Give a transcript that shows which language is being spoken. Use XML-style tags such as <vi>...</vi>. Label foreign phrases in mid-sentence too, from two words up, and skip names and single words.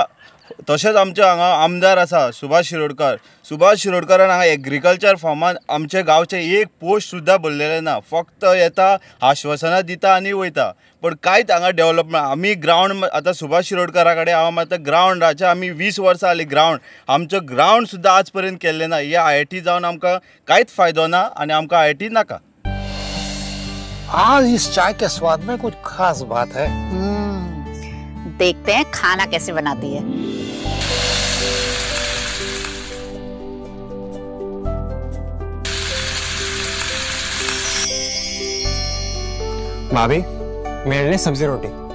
<kok>तशेंच आमचे हांगा आमदार आसा सुभाष शिरोडकरान हांगा</kok> <en>agriculture foreman</en> <kok>आमचे गांवचे एक पोस्ट सुद्दां भरलेले ना. फक्त येता आश्वासनां दिता आनी वयता पण कांयच हांगा डेवलपमेंट. आमी ग्रावंड आतां सुभाष शिरोडकरा कडेन हांव आतां ग्रावंडाचे आमी 20 वर्सां जालीं ग्रावंड आमचो ग्रावंड सुद्दां आज पर्यंत केल्लें ना. हे IIT जावन आमकां कांयच फायदो ना आनी आमकां IIT नाका.</kok> <hi>आज इस चाय के स्वाद में कुछ खास बात है. देखते हैं खाना कैसे बनाती है. भाभी मेरे लिए सब्जी रोटी.</hi>